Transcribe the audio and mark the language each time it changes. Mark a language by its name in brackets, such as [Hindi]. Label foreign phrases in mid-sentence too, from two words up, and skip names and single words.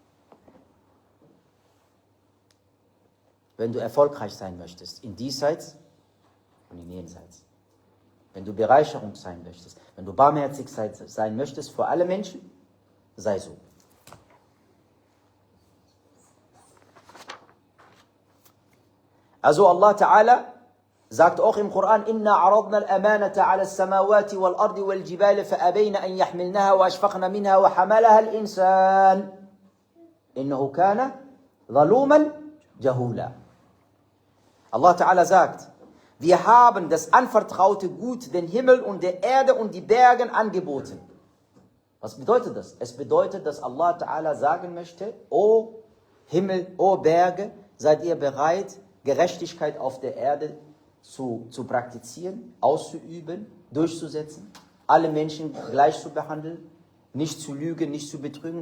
[German] Wenn du erfolgreich sein möchtest, in diesseits und in jenseits. Wenn du Bereicherung sein möchtest, wenn du barmherzig sein möchtest für alle Menschen, sei so. Also [Arabic] الله تعالى [German] sagt auch im Koran, [Arabic] إنا عرضنا الأمانة على السماوات والأرض والجبال فأبين أن يحملنها وأشفقن منها وحملها الإنسان. إنه كان ظلوما جهولا. الله تعالى [German] sagt, wir haben das anvertraute Gut, den Himmel und der Erde und die Berge angeboten. Was bedeutet das? Es bedeutet, dass [Arabic] الله تعالى [German] sagen möchte, O Himmel, O Berge, seid ihr bereit, Gerechtigkeit auf der Erde zu praktizieren, auszuüben, durchzusetzen, alle Menschen gleich zu behandeln, nicht zu lügen, nicht zu betrügen.